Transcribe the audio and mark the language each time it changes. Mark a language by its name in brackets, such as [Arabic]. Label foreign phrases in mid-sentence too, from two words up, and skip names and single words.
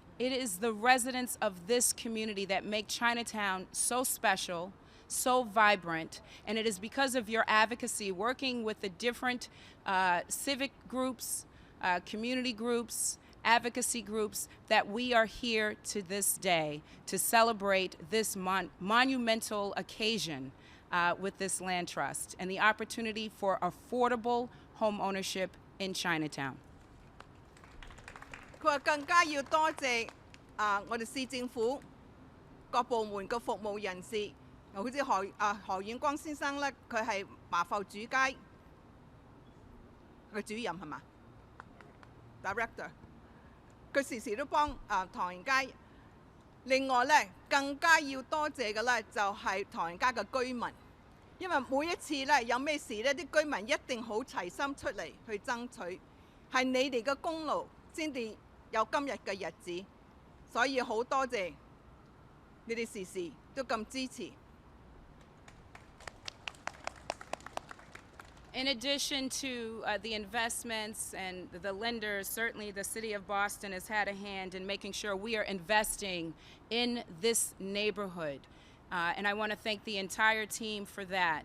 [English] It is the residents of this community that make Chinatown so special, so vibrant, and it is because of your advocacy, working with the different civic groups, community groups, advocacy groups, that we are here to this day to celebrate this monumental occasion with this land trust and the opportunity for affordable home ownership in Chinatown. [Cantonese] 佢話更加要多謝我哋市政府各部門嘅服務人士，好似何遠光先生咧，佢係麻埠主街嘅主任係嘛 ？Director， 佢時時都幫唐人街。另外咧，更加要多謝嘅咧就係唐人街嘅居民，因為每一次咧有咩事咧，啲居民一定好齊心出嚟去爭取，係你哋嘅功勞先至有今日嘅日子，所以好多謝你哋時時都咁支持。 [English] In addition to the investments and the lenders, certainly the City of Boston has had a hand in making sure we are investing in this neighborhood. And I want to thank the entire team for that.